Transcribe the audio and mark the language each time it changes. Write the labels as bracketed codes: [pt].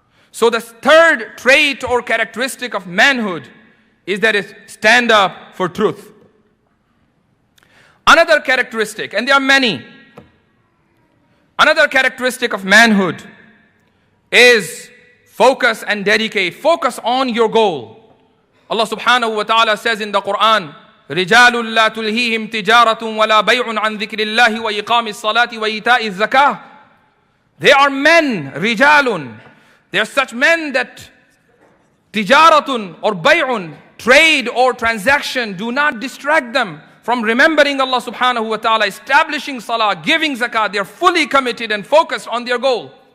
[en] So the third trait or characteristic of manhood is that it stand up for truth. Another characteristic, and there are many, another characteristic of manhood is focus and dedicate. Focus on your goal. Allah subhanahu wa ta'ala says in the Quran, [ar] رِجَالٌ لَا تُلْهِيهِمْ تِجَارَةٌ وَلَا بَيْعٌ عَنْ ذِكْرِ اللَّهِ وَإِقَامِ الصَّلَاةِ وَإِيتَاءِ الزَّكَاةِ. [en] They are men, rijalun. They are such men that tijaratun or bay'un, trade or transaction, do not distract them from remembering Allah subhanahu wa ta'ala, establishing salah, giving zakat. They are fully committed and focused on their goal.